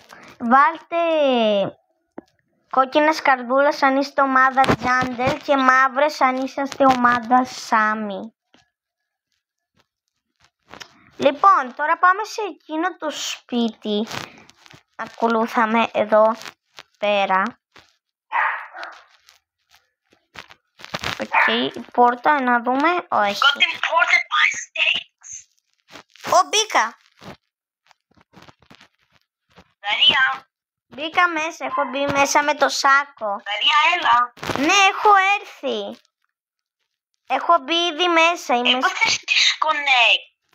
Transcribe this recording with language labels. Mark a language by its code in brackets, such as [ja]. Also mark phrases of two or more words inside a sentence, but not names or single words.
[el] Βάλτε κόκκινες καρδούλες αν είστε ομάδα Jandel και μαύρες αν είσαστε ομάδα Sammy. Λοιπόν, τώρα πάμε σε εκείνο το σπίτι. Ακολούθαμε εδώ πέρα. Η πόρτα να δούμε. Όχι. [en] Got imported by states. [el] Μπήκα. Δαρία. Μπήκα μέσα. Έχω μπει μέσα με το σάκο. Δαρία, έλα. Ναι, έχω έρθει. Έχω μπει ήδη μέσα. Έπαθες disconnect.